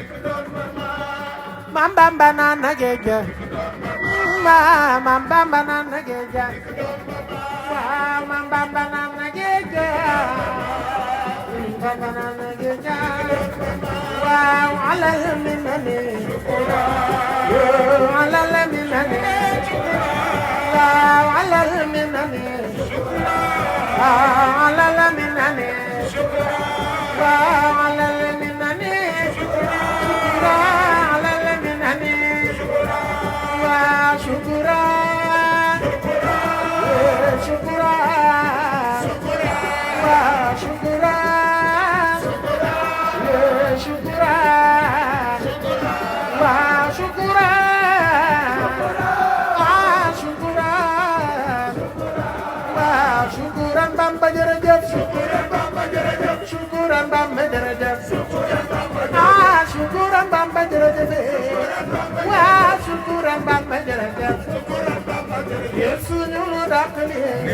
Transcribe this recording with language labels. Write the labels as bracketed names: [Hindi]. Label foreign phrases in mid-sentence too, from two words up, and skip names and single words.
[Wolof] ma Bamba naan na géej ma Bamba naan na géej ma Bamba naan na géej Bamba naan na géej waaw [Arabic] على المنن على المنن على المنن على المنن على المنن على المنن وشكرا شكرا وشكرا شكرا وشكرا Syukuran [Wolof] Bamba jërëjëf syukuran Bamba jërëjëf syukuran Bamba jërëjëf waa syukuran Bamba jërëjëf Yesu ñu lu dàqale